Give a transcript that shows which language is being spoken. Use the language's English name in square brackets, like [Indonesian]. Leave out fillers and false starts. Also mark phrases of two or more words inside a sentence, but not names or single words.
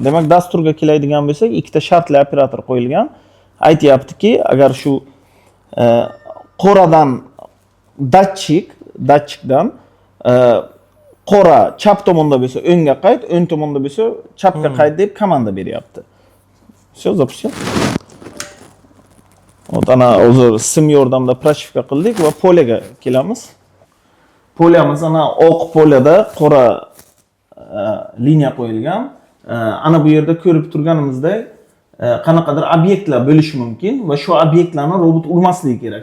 [Uzbek] Demak, dasturga keladigan bo'lsak, ikkita shartli operator qo'yilgan. Aytyaptiki, agar shu qoradan datchikdan qora chap tomonda bo'lsa o'ngga qayt, o'ng tomonda bo'lsa chapga qayt deb komanda beryapti. [Russian] Все, запустил. [Uzbek] Вот ana hozir sim yordamida proshifka qildik va polyaga kelamiz. Polyamiz ana oq polyada qora liniya qo'yilgan. Ana bu yerda ko'rib turganimizdek, qanaqadir obyektlar bo'lishi mumkin va shu obyektlarni robot urmasligi kerak.